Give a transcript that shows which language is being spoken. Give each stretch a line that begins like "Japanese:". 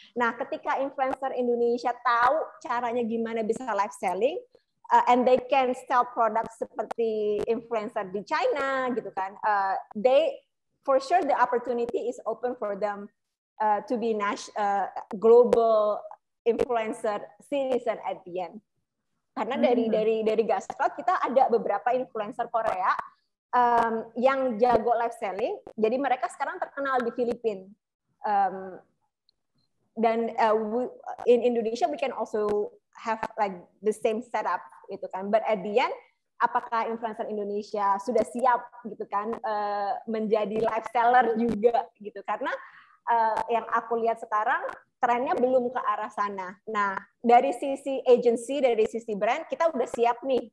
Indonesian: Nah, ketika influencer Indonesia tahu caranya gimana bisa live selling,
English: and they can sell products
Indonesian: seperti influencer di China gitu kan,
English: they for sure the opportunity is open for them to be global influencer citizen at the end.
Indonesian: Karena dari Gascloud kita ada beberapa influencer Korea yang jago live selling, jadi mereka sekarang terkenal di Filipina. Dan
English: in Indonesia we can also have like the same setup
Indonesian: gitu kan.
English: But at the end,
Indonesian: apakah influencer Indonesia sudah siap gitu kan menjadi live seller juga gitu? Karena yang aku lihat sekarang trennya belum ke arah sana. Nah, dari sisi agency, dari sisi brand, kita udah siap nih.